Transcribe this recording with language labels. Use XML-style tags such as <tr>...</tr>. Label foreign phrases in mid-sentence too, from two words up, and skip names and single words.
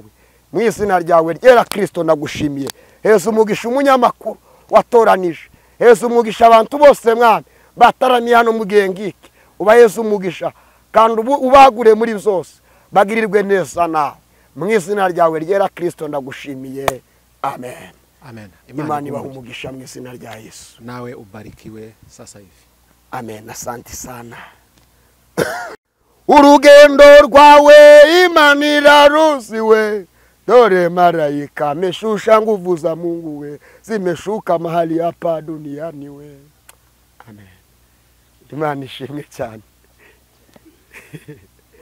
<rw>Mu izina ryawe ryera Kristo ndagushimiye. Heza umugisha umunyamakuru watoranije, heza umugisha abantu bose Mwami bataramiye hano mu gihe ngiki, ubaheza umugisha kandi ubagure muri zose bagirirwe neza nawe. Mu izina ryawe ryera Kristo ndagushimiye. Amen. Amen. Imana ibaha umugisha mu izina rya Yesu.</rw> <sw>Nawe ubarikiwe sasa hivi. Amen. Asante sana.</sw> <rw>Urugendo rwawe Imana iraruziwe,</rw> <sw>dore malaika ameshusha nguvu za Mungu we, zimeshuka mahali hapa duniani we.</sw> <rw>Amen. Imana ishimwe cyane.</rw>